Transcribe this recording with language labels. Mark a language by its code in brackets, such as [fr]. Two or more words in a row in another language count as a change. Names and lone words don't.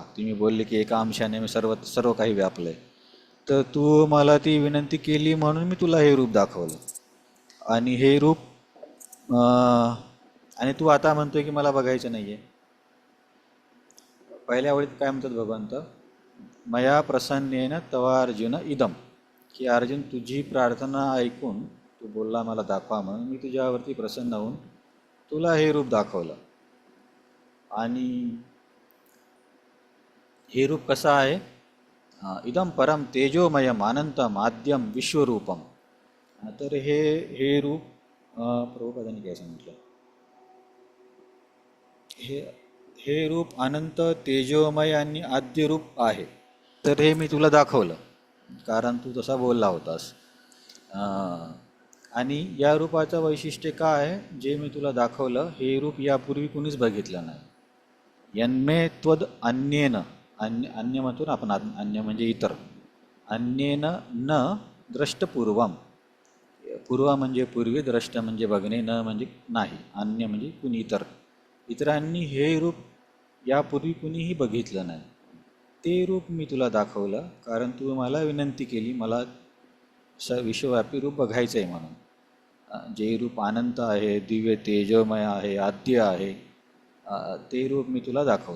[mr] तुम्ही बोलले की एका अंशाने मी सर्व सर्व काही व्यापलंय. तर तू मला ती विनंती केली म्हणून मी तुला हे रूप दाखवलं. आणि हे रूप आणि तू आता म्हणतोय की मला बघायचं नाहीये. पहिल्या ओळीत काय म्हणतात भगवंत, [sa] मया प्रसन्नेन तवा अर्जुन इदम, [mr] की अर्जुन तुझी प्रार्थना ऐकून तू बोलला मला दाखवा म्हणून मी तुझ्यावरती प्रसन्न होऊन तुला हे रूप दाखवलं. आणि हे रूप कसं आहे, [sa] इदम परम तेजोमयम अनंतम आद्यम विश्वरूपम. [mr] तर हे रूप प्रभुपादांनी काय सांगितलं, हे रूप अनंत तेजोमय आणि आद्य रूप आहे. तर हे मी तुला दाखवलं कारण तू तसा बोलला होतास. आणि या रूपाचं वैशिष्ट्य काय आहे, जे मी तुला दाखवलं हे रूप यापूर्वी कुणीच बघितलं नाही. [sa] यन्मे त्वद अन्येन, [mr] अन्य म्हणतो ना आपण, अन्य म्हणजे इतर, [sa] अन्येन न द्रष्टपूर्वम. [mr] पूर्व म्हणजे पूर्वी, द्रष्ट म्हणजे बघणे, न म्हणजे नाही, अन्य म्हणजे कुणी इतर, इतरांनी हे रूप यापूर्वी कुणीही बघितलं नाही. ते रूप मी तुला दाखवलं कारण तू मला विनंती केली मला विश्वव्यापी रूप बघायचं आहे म्हणून. जे रूप अनंत आहे, दिव्य तेजोमय आहे, आद्य आहे, ते रूप मी तुला दाखवलं.